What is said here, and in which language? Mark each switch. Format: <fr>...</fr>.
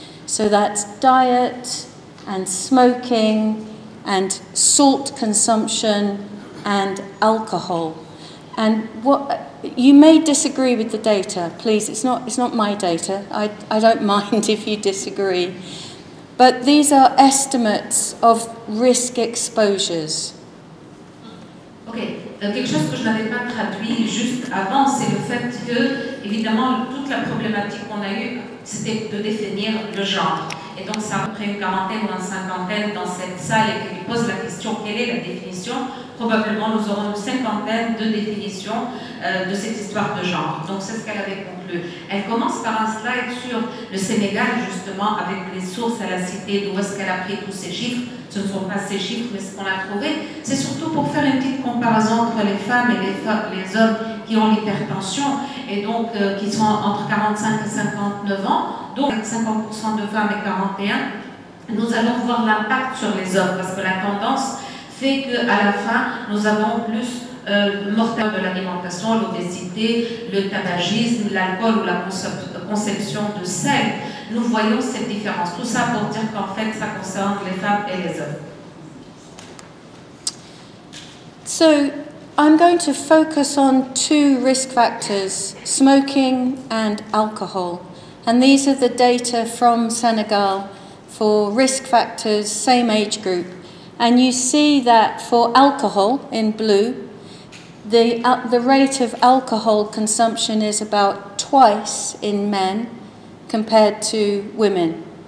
<en>So that's diet and smoking and salt consumption and alcohol. And what you may disagree with the data, please, it's not my data. I don't mind if you disagree. But these are estimates of risk exposures. Okay.</en> <fr>Quelque chose que je n'avais pas traduit juste avant, c'est le fait que, évidemment, toute la problématique qu'on a eue, c'était de définir le genre. Et donc, c'est à peu près une quarantaine ou une cinquantaine dans cette salle et qui pose la question, quelle est la définition? Probablement, nous aurons une cinquantaine de définitions de cette histoire de genre. Donc, c'est ce qu'elle avait conclu. Elle commence par un slide sur le Sénégal, justement, avec les sources, elle a cité d'où est-ce qu'elle a pris tous ces chiffres. Ce ne sont pas ces chiffres, mais ce qu'on a trouvé. C'est surtout pour faire une petite comparaison entre les femmes et les hommes qui ont l'hypertension et donc qui sont entre 45 et 59 ans, donc 50% de femmes et 41, nous allons voir l'impact sur les hommes parce que la tendance fait qu'à la fin, nous avons plus mortels de l'alimentation, l'obésité, le tabagisme, l'alcool ou la conception de sel. Nous voyons cette différence. Tout ça pour dire qu'en fait, ça concerne les femmes et les hommes.</fr> <en>So, I'm going to focus on two risk factors, smoking and alcohol. And these are the data from Senegal for risk factors, same age group. And you see that for alcohol, in blue, the rate of alcohol consumption is about twice in men compared to women.</en>